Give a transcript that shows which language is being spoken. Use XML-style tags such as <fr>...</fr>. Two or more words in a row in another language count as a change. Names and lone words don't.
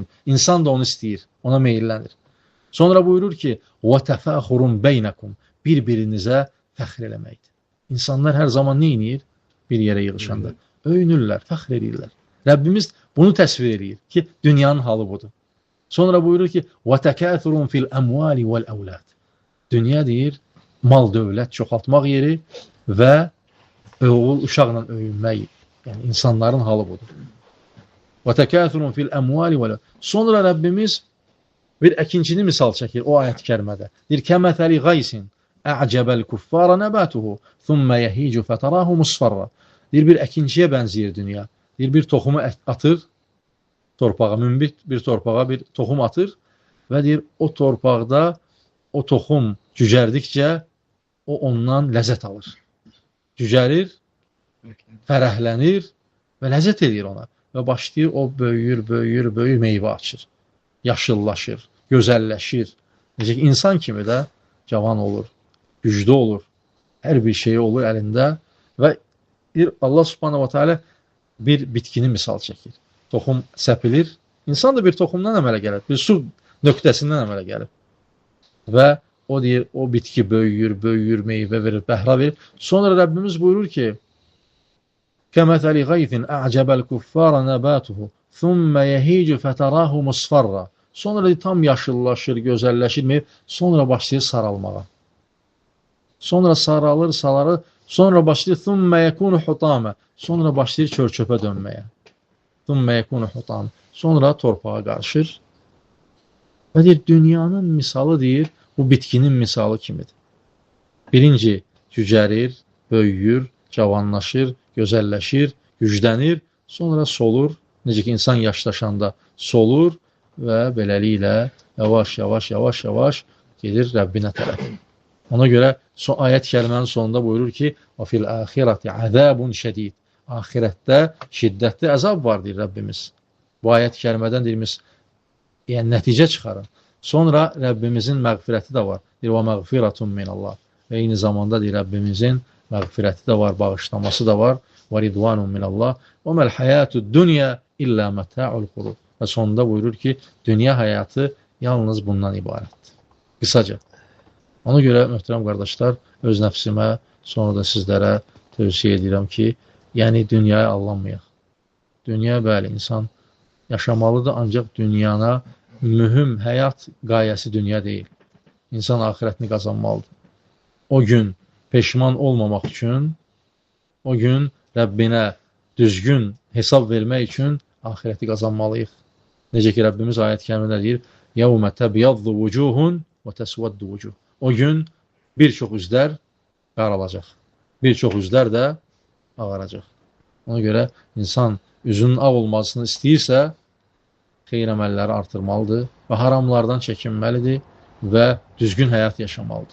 <az>İnsan da onu istəyir, ona meyillənir. Sonra buyurur ki,</az> <ar>وَتَفَاخُرٌ بَيْنَكُمْ.</ar> <az>Bir-birinizə fəxr eləməkdir. İnsanlar hər zaman nə edir? Bir yerə yığışanda. Öyünürlər, fəxr edirlər. Rəbbimiz bunu təsvir edir ki, dünyanın halı budur. Sonra buyurur ki,</az> <ar>وَتَكَاثُرٌ فِي الْأَمْوَالِ وَالْأَوْلَادِ.</ar> <az>Dünya deyir, mal, dövlət çoxaltmaq yeri və oğul, uşaqla öyünmək. Yəni, insanların halı budur.</az> <ar>وَتَكَاثُرٌ فِي الْأَمْوَالِ وَالْأَوْلَادِ.</ar> <az>Sonra Rəbbimiz bir əkincini misal çəkir o ayət-i kərimədə. Deyir,</az> <ar>كَمَثَلِ غَيْسٍ أَعْجَبَ الْكُفَّارَ نَبَاتُهُ ثُمَّ يَهِيجُ فَتَرَاهُ مُصْفَرًّا.</ar> <az>Deyir, bir əkinciyə bənzəyir dünya. Deyir, bir toxumu atır, torpağa, münbit bir torpağa bir toxum atır və deyir, o torpaqda o toxum cücərdikcə o ondan ləzzət alır. Cücərir, fərəhlənir və ləzzət edir ona. Və başlayır, o böyüyür, böyüyür, böyüyür, meyvə açır. Yaşıllaşır, gözəlləşir. Necə ki, insan kimi də cavan olur, güclü olur, hər bir şeyi olur əlində və Allah</az> <ar>سبحانه وتعالى</ar> <az>bir bitkini misal çəkir. Toxum səpilir. İnsan da bir toxumdan əmələ gəlir. Bir su nöqtəsindən əmələ gəlir. Və o deyir, o bitki böyüyür, böyüyür, meyvə verir, bəhrə verir. Sonra Rəbbimiz buyurur ki,</az> <ar>كَمَثَلِ غَيْثٍ أَعْجَبَ الْكُفَّارَ نَبَاتُهُ ثُمَّ يَهِيجُ فَتَرَاهُ مُصْفَرًّا.</ar> <az>Sonra tam yaşıllaşır, gözəlləşir, sonra başlayır saralmağa. Sonra saralır, saralır, sonra başlayır</az> <ar>ثُمَّ يَكُونُ حُطَامًا.</ar> <az>Sonra başlayır çör-çöpə dönməyə.</az> <ar>ثُمَّ يَكُونُ حُطَامًا.</ar> <az>Sonra torpağa qarışır. Və deyir, dünyanın misalı deyir, bu bitkinin misalı kimidir. Birinci, cücərir, böyüyür, cavanlaşır, gözəlləşir, güclənir, sonra solur. Necə ki, insan yaşlaşanda solur və beləliklə yavaş gedir Rəbbinə tərəf. Ona görə ayət-i kərimənin sonunda buyurur ki,</az> <ar>وَفِي الْآخِرَةِ عَذَابٌ شَدِيدٌ.</ar> <az>Ahirətdə şiddətli əzab var, deyir Rəbbimiz. Bu ayət-i kərimədən deyirimiz, yəni nəticə çıxarın. Sonra Rəbbimizin məğfirəti də var. Deyir,</az> <ar>وَمَغْفِرَةٌ مِنَ اللّٰهِ.</ar> <az>Və eyni zamanda deyir, Rəbbimizin məğfirəti də var, bağışlaması da var.</az> <ar>وَرِضْوَانٌ مِنَ اللّٰهِ وَمَا الْحَيَاةُ الدُّنْيَا إِلَّا مَتَاعُ الْغُرُورِ.</ar> <az>Və sonunda buyurur ki, dünya həyatı yalnız bundan ibarətdir. Qısaca. Ona görə, möhtərəm qardaşlar, öz nəfsimə, sonra da sizlərə tövsiyə edirəm ki, yəni dünyaya allanmayaq. Dünya, bəli, insan yaşamalıdır, ancaq dünyana mühüm həyat qayəsi dünya deyil. İnsan axirətini qazanmalıdır. O gün peşman olmamaq üçün, o gün Rəbbinə düzgün hesab vermək üçün axirəti qazanmalıyıq. Necə ki, Rəbbimiz ayət-i kərimdə deyir,</az> <ar>يَوْمَ تَبْيَضُّ وُجُوهٌ وَتَسْوَدُّ وُجُوهٌ.</ar> <az>O gün bir çox üzlər qaralacaq, bir çox üzlər də ağaracaq. Ona görə insan üzünün ağ olmasını istəyirsə, xeyir əməlləri artırmalıdır və haramlardan çəkinməlidir və düzgün həyat yaşamalıdır.</az>